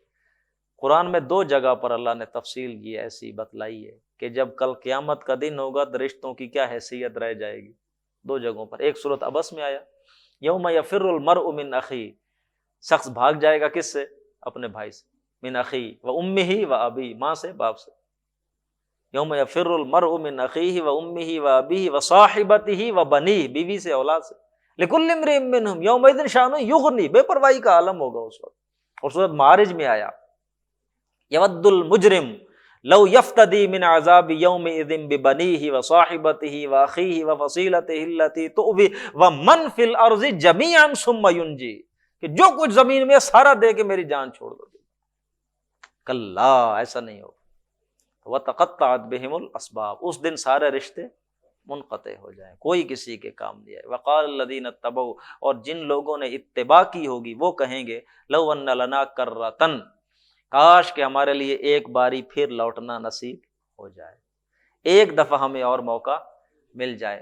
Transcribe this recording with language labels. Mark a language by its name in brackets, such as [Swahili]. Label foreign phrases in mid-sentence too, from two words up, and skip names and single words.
[Urdu] قرآن میں 2 جگہ پر اللہ نے تفصیل یہ ایسی بتلائی ہے کہ جب کل قیامت کا دن ہوگا تو رشتوں کی کیا حیثیت رہ جائے گی، 2 جگہوں پر۔ ایک سورۃ عبس میں آیا، [Arabic] یوم یفر المرء من اخیہ، [Urdu] شخص بھاگ جائے گا کس سے، اپنے بھائی سے، [Arabic] من اخیہ و امہ و ابیہ، [Urdu] ماں سے باپ سے، [Arabic] یوم یفر المرء من اخیہ و امہ و ابیہ و صاحبتہ و بنیہ، [Urdu] بیوی سے، اولاد سے، [Arabic] لکل امرئ منہم یومئذ شأن یغنی، [Urdu] بے پرواہی کا عالم ہوگا اس وقت۔ اور سورۃ معارج میں آیا، [Arabic] یود المجرم لو یفتدی من عذاب یومئذ ببنیہ و صاحبتہ و اخیہ و فصیلتہ التی تؤویہ و من فی الارض جمیعا ثم ینجی، [Urdu] کہ جو کچھ زمین میں سارا دے کے میری جان چھوڑ دو گے، کلا، ایسا نہیں ہوگا۔ [Arabic] وتقطعت بہم الاسباب، [Urdu] اس دن سارے رشتے منقطع ہو جائیں، کوئی کسی کے کام نہیں آئے۔ [Arabic] وقال الذین اتبعوا، [Urdu] اور جن لوگوں نے اتباع کی ہوگی وہ کہیں گے، [Arabic] لو ان لنا کرۃ، [Urdu] کاش کہ ہمارے لیے ایک باری پھر لوٹنا نصیب ہو جائے، ایک دفعہ ہمیں اور موقع مل جائے۔